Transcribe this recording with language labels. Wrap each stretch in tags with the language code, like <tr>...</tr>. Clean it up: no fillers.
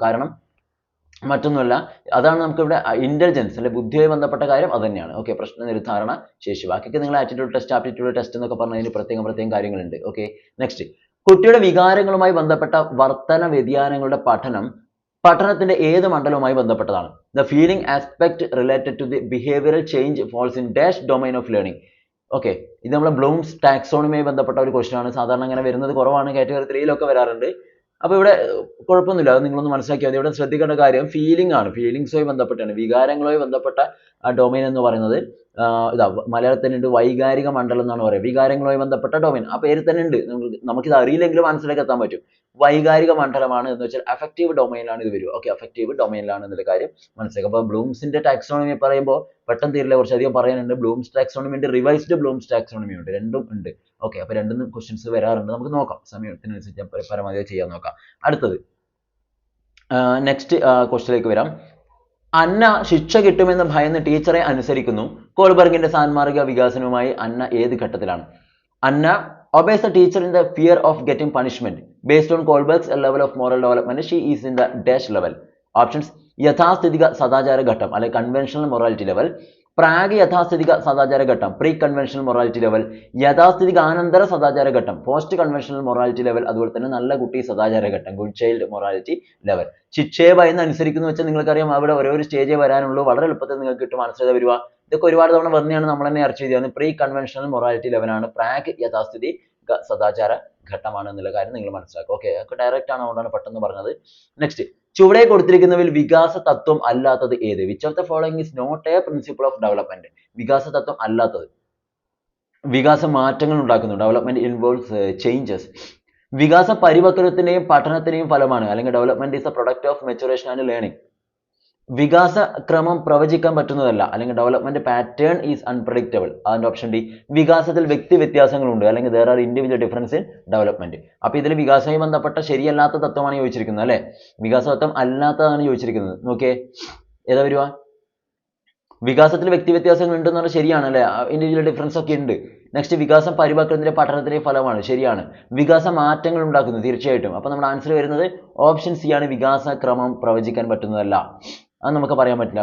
<ml>കാരണം മറ്റൊന്നുമല്ല, അതാണ് നമുക്ക് ഇവിടെ ഇന്റലിജൻസ് അല്ലെ, ബുദ്ധിയുമായി ബന്ധപ്പെട്ട കാര്യം അത് തന്നെയാണ്. ഓക്കെ, പ്രശ്ന നിർദ്ധാരണ ശേഷി. ബാക്കിയൊക്കെ നിങ്ങൾ ആറ്റിറ്റ്യൂഡ് ടെസ്റ്റ്, ആപ്റ്റിറ്റ്യൂഡ് ടെസ്റ്റ് എന്നൊക്കെ പറഞ്ഞതിന് പ്രത്യേകം കാര്യങ്ങളുണ്ട്. ഓക്കെ, നെക്സ്റ്റ്, കുട്ടിയുടെ വികാരങ്ങളുമായി ബന്ധപ്പെട്ട വർത്തന വ്യതിയാനങ്ങളുടെ പഠനത്തിന്റെ ഏത് മണ്ഡലവുമായി ബന്ധപ്പെട്ടതാണ്?</ml> <en>The feeling aspect related to the behavioral change falls in dash domain of learning.</en> <ml>Okay, ഇത് നമ്മുടെ ബ്ലൂംസ് ടാക്സോണമിയുമായി ബന്ധപ്പെട്ട ഒരു ക്വസ്റ്റ്യൻ ആണ്. സാധാരണ അങ്ങനെ വരുന്നത് കുറവാണ്, കാറ്റഗറി 3-ലൊക്കെ വരാറുണ്ട്. അപ്പോൾ ഇവിടെ കുഴപ്പമൊന്നുമില്ല, അത് നിങ്ങളൊന്ന് മനസ്സിലാക്കിയാൽ മതി. ഇവിടെ ശ്രദ്ധിക്കേണ്ട കാര്യം ഫീലിംഗ് ആണ്, ഫീലിംഗ്സുമായി ബന്ധപ്പെട്ടാണ്, വികാരങ്ങളുമായി ബന്ധപ്പെട്ട ഡൊമൈൻ എന്ന് പറയുന്നത്. ഇതാ മലയാളത്തിൽ ഉണ്ട് വൈകാരിക മണ്ഡലം എന്നാണ് പറയുക, വികാരങ്ങളുമായി ബന്ധപ്പെട്ട ഡൊമൈൻ. ആ പേര് തന്നെ ഉണ്ട്, നമുക്കിത് അറിയില്ലെങ്കിലും മനസ്സിലേക്ക് എത്താൻ പറ്റും. വൈകാരിക മണ്ഡലമാണ് എന്ന് വെച്ചാൽ അഫക്റ്റീവ് ഡൊമൈനിലാണ് ഇത് വരിക. ഓക്കെ, അഫക്റ്റീവ് ഡൊമൈനിലാണ് എന്നുള്ള കാര്യം മനസ്സിലാക്കുക. അപ്പോൾ ബ്ലൂംസിന്റെ ടാക്സോണമി പറയുമ്പോൾ പെട്ടെന്ന് തീരില്ല, കുറച്ചധികം പറയാനുണ്ട്. ബ്ലൂംസ് ടാക്സോണമി ഉണ്ട്, റിവൈസ്ഡ് ബ്ലൂംസ് ടാക്സോണമി ഉണ്ട്, രണ്ടും ഉണ്ട്. ഓക്കെ, അപ്പോൾ രണ്ടും ക്വസ്റ്റ്യൻസ് വരാറുണ്ട്, നമുക്ക് നോക്കാം, സമയത്തിനനുസരിച്ച് പരമാവധി ചെയ്യാൻ നോക്കാം. അടുത്തത് നെക്സ്റ്റ് ക്വസ്റ്റ്യനിലേക്ക് വരാം. അന്ന ശിക്ഷ കിട്ടുമെന്ന് ഭയന്ന് ടീച്ചറെ അനുസരിക്കുന്നു. കോൾബർഗിന്റെ സാൻമാർഗിക വികാസനവുമായി അന്ന ഏത് ഘട്ടത്തിലാണ്?</ml> <en>Anna obeys the teacher in the fear of getting punishment. Based on Kohlberg's level of moral development, she is in the dash level. Options:</en> <ml>യഥാസ്ഥിതിക സദാചാര ഘട്ടം അല്ലെങ്കിൽ കൺവെൻഷണൽ മൊറാലിറ്റി ലെവൽ, പ്രാഗ് യഥാസ്ഥിതിക സദാചാര ഘട്ടം പ്രീ കൺവെൻഷണൽ മൊറാലിറ്റി ലെവൽ, യഥാസ്ഥിതിക ആനന്തര സദാചാര ഘട്ടം post conventional morality level, അതുപോലെ തന്നെ നല്ല കുട്ടി സദാചാര ഘട്ടം ഗുഡ് ചൈൽഡ് മൊറാലിറ്റി ലെവൽ. ശിക്ഷയെ ഭയന്ന് അനുസരിക്കുന്നു വെച്ചാൽ നിങ്ങൾക്കറിയാം അവിടെ ഓരോ സ്റ്റേജേ വരാനുള്ളൂ. വളരെ എളുപ്പത്തിൽ നിങ്ങൾക്ക് കിട്ടും ആൻസർ ചെയ്ത് വരിക. ഇതൊക്കെ ഒരുപാട് തവണ വന്നെയാണ് നമ്മൾ തന്നെ ചർച്ച ചെയ്തത്. പ്രീ കൺവെൻഷണൽ മൊറാലിറ്റി ലെവലാണ്, പ്രാഗ് യഥാസ്ഥിതി സദാചാര ഘട്ടമാണ് എന്നുള്ള കാര്യം നിങ്ങൾ മനസ്സിലാക്കുക. ഓക്കെ, ഒക്കെ ഡയറക്റ്റ് ആണ്, അതുകൊണ്ടാണ് പെട്ടെന്ന് പറഞ്ഞത്. നെക്സ്റ്റ്, ചുവടെ കൊടുത്തിരിക്കുന്നവയിൽ വികാസ തത്വം അല്ലാത്തത് ഏത്?</ml> <en>Which of the following is not a principle of development?</en> <ml>വികാസ തത്വം അല്ലാത്തത്. വികാസം മാറ്റങ്ങൾ ഉണ്ടാക്കുന്നു.</ml> <en>Development involves changes.</en> <ml>വികാസ പരിപക്വത്തിന്റെയും പഠനത്തിന്റെയും ഫലമാണ്, അല്ലെങ്കിൽ</ml> <en>Development is a product of maturation and learning.</en> <ml>വികാസ ക്രമം പ്രവചിക്കാൻ പറ്റുന്നതല്ല, അല്ലെങ്കിൽ</ml> <en>Development pattern is unpredictable.</en> <ml>അതിന്റെ ഓപ്ഷൻ ഡി. വികാസത്തിൽ വ്യക്തി വ്യത്യാസങ്ങളുണ്ട്, അല്ലെങ്കിൽ</ml> <en>there are individual difference in development.</en> <ml>അപ്പൊ ഇതിൽ വികാസവുമായി ബന്ധപ്പെട്ട ശരിയല്ലാത്ത തത്വമാണ് ചോദിച്ചിരിക്കുന്നത് അല്ലെ? വികാസ തത്വം അല്ലാത്തതാണ് ചോദിച്ചിരിക്കുന്നത്. നോക്കിയേ, ഏതാ വരുക? വികാസത്തിൽ വ്യക്തി വ്യത്യാസങ്ങൾ ഉണ്ടെന്ന് പറഞ്ഞാൽ ശരിയാണ് അല്ലെ? ഇൻഡിവിജ്വൽ ഡിഫറൻസ് ഒക്കെ ഉണ്ട്. നെക്സ്റ്റ്, വികാസം പരിപക്വത്തിന്റെ പഠനത്തിന്റെ ഫലമാണ്, ശരിയാണ്. വികാസ മാറ്റങ്ങൾ ഉണ്ടാക്കുന്നു, തീർച്ചയായിട്ടും. അപ്പൊ നമ്മുടെ ആൻസർ വരുന്നത് ഓപ്ഷൻ സി ആണ്, വികാസ ക്രമം പ്രവചിക്കാൻ പറ്റുന്നതല്ല. അത് നമുക്ക് പറയാൻ പറ്റില്ല.</ml>